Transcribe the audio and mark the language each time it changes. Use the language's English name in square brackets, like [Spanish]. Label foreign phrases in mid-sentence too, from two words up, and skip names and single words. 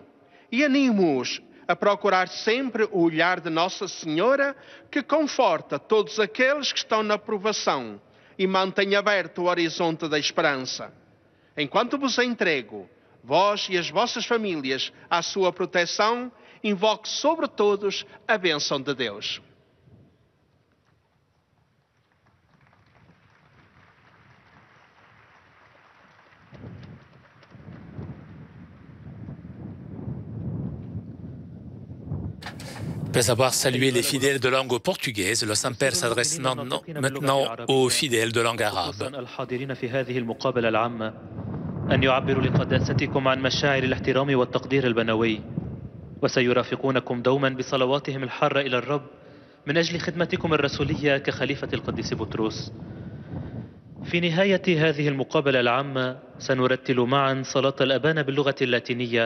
[Portuguese] E animo-os a procurar sempre o olhar de Nossa Senhora, que conforta todos aqueles que estão na provação e mantém aberto o horizonte da esperança. Enquanto vos entrego, vós e as vossas famílias, à sua proteção, invoque sobre todos a bênção de Deus. [French] Après avoir salué les fidèles de langue portugaise, le Saint-Père s'adresse maintenant aux fidèles de langue arabe. [Arabic] الحاضرين في هذه المقابلة العامة أن يعبروا لقداستكم عن مشاعر الاحترام والتقدير البنوي، وسيرافقونكم دوما بصلواتهم الحارة إلى الرب من أجل خدمتكم الرسولية كخليفة القديس بطرس. في نهاية هذه المقابلة العامة سنرتل معا صلاة الأبانة باللغة اللاتينية.